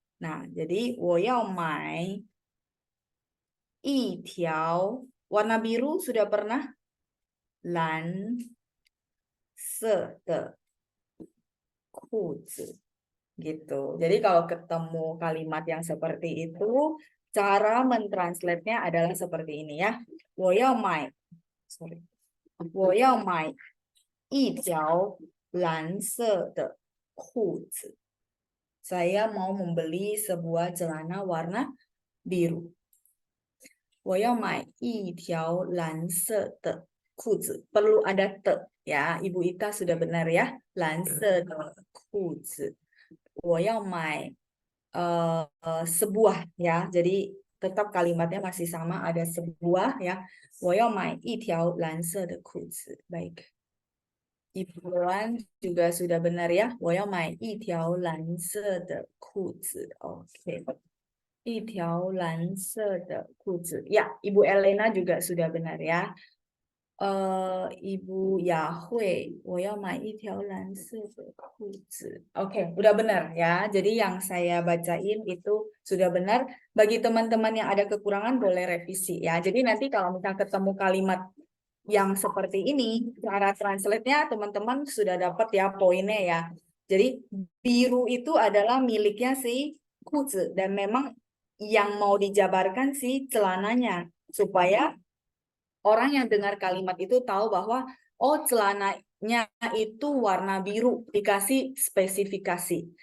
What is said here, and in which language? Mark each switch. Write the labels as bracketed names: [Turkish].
[Indonesian] Nah, jadi [Chinese] 我要买一条 [Indonesian] warna biru sudah pernah? [Chinese] 蓝色的裤子 [Indonesian] gitu. Jadi kalau ketemu kalimat yang seperti itu, cara mentranslate-nya adalah seperti ini ya. [Chinese] 我要买 [English] sorry. [Chinese] 我要买一条蓝色的裤子. [Indonesian] Saya mau membeli sebuah celana warna biru. [Chinese] 我要买一条蓝色的裤子. [Indonesian] Perlu ada te ya. Ibu Ita sudah benar ya. [Chinese] 蓝色的裤子. 我要买 [Indonesian] sebuah ya. Jadi tetap kalimatnya masih sama, ada sebuah ya. [Chinese] 我要买一条蓝色的裤子. [Indonesian] Baik. Ibu Luan juga sudah benar ya. [Chinese] 我要买一条蓝色的裤子. Oke. 一条蓝色的裤子. [Indonesian] Ya, Ibu Elena juga sudah benar ya. [Chinese] Ibu Yahui, 我要买一条蓝色的裤子. [Indonesian] Oke, udah benar ya. Jadi yang saya bacain itu sudah benar. Bagi teman-teman yang ada kekurangan boleh revisi ya. Jadi nanti kalau misalnya ketemu kalimat yang seperti ini, cara translate-nya teman-teman sudah dapat ya poinnya ya. Jadi biru itu adalah miliknya si kuzi dan memang yang mau dijabarkan si celananya supaya orang yang dengar kalimat itu tahu bahwa oh celananya itu warna biru, dikasih spesifikasi.